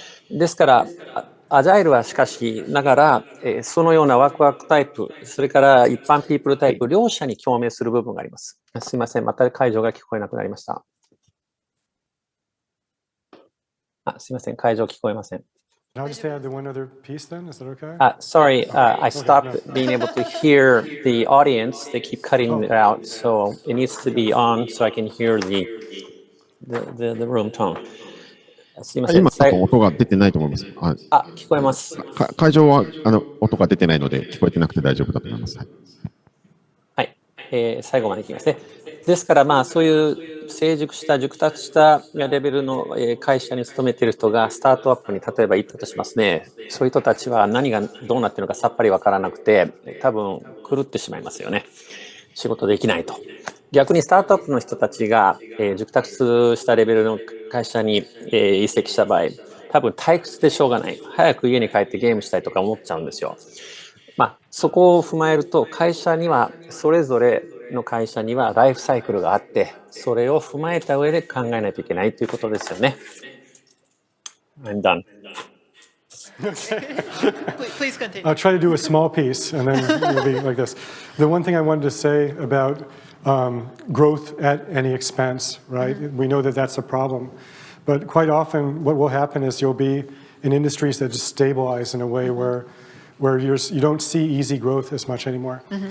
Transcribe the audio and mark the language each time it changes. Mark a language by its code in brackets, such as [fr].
[ja] ですからアジャイルはしかしながらそのようなワクワクタイプ、それから一般ピープルタイプ、両者に共鳴する部分があります。すいません、また会場が聞こえなくなりました。すいません、会場聞こえません。 [en] I'll just add the one other piece then, is that okay? Sorry, I stopped being able to hear the audience. They keep cutting it out, so it needs to be on so I can hear the room tone. [ja] すいません。今音が出てないと思います。聞こえます。会場は音が出てないので聞こえてなくて大丈夫だと思います。はい、最後までいきますね。ですからまあそういう成熟した熟達したレベルの会社に勤めている人がスタートアップに例えば行ったとしますね。そういう人たちは何がどうなっているのかさっぱりわからなくて多分狂ってしまいますよね。仕事できないと。逆にスタートアップの人たちが熟達したレベルの会社に移籍した場合、多分退屈でしょうがない。早く家に帰ってゲームしたいとか思っちゃうんですよ。まあそこを踏まえると会社にはそれぞれの会社にはライフサイクルがあって、それを踏まえた上で考えないといけないということですよね。 [en] I'm done. Please continue. I'll try to do a small piece, and then it'll be like this. The one thing I wanted to say about growth at any expense, right? We know that that's a problem. But quite often what will happen is you'll be in industries that just stabilize in a way where you don't see easy growth as much anymore.